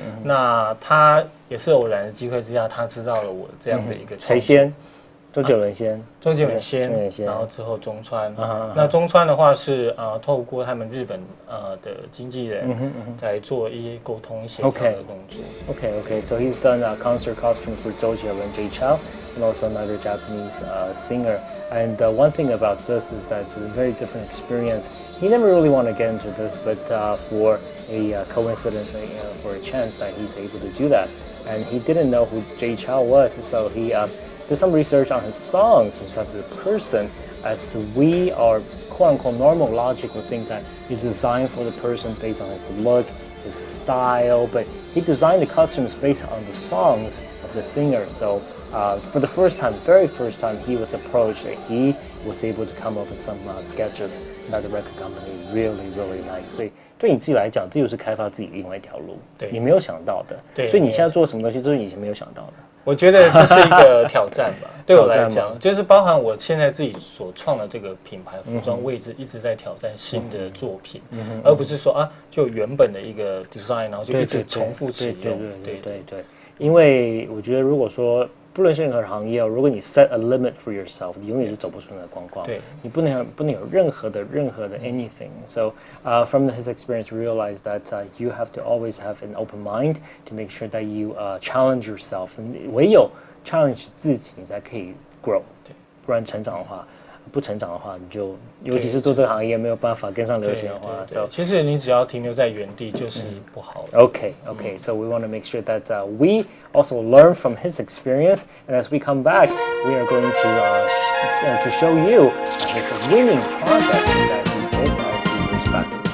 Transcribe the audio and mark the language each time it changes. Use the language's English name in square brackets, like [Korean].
[Chinese] 那他也是偶然的机会之下，他知道了我这样的一个谁先？周杰伦先，周杰伦先，然后之后中川。那中川的话是透过他们日本的经纪人在做一些沟通协调的动作。 [English] Okay. So he's done a concert costume for Zhou Jielun, Jay Chou, and also another Japanese singer. And one thing about this is that it's a very different experience. He never really wanted to get into this, but for a coincidence, for a chance that he's able to do that. And he didn't know who Jay Chou was, so he did some research on his songs instead of the person, as we are quote-unquote normal logic would think that he designed for the person based on his look, his style, but he designed the costumes based on the songs of the singer. So for the very first time, he was approached, he was able to come up with some sketches that the record company really liked. [Chinese] 所以对你自己来讲，这就是开发自己另外一条路，你没有想到的。所以你现在做什么东西，都是以前没有想到的。我觉得这是一个挑战吧，对我来讲，就是包含我现在自己所创的这个品牌服装位置，一直在挑战新的作品，而不是说就原本的一个 design， 然后就一直重复使用。对，因为我觉得如果说不论是任何行业，如果你 [English] set a limit for yourself， [Chinese] 你永远是走不出那个框框。对，你不能有任何的 anything. [English] So from his experience, realize that you have to always have an open mind to make sure that you challenge yourself. [Chinese] 唯有 challenge 自己，你才可以 grow。对，不然成长的话。不成长的话，你就尤其是做这个行业没有办法跟上流行的话，其实你只要停留在原地就是不好的。 [English] Okay. So we want to make sure that we also learn from his experience, and as we come back, we are going to show you his winning project that he did a few years back.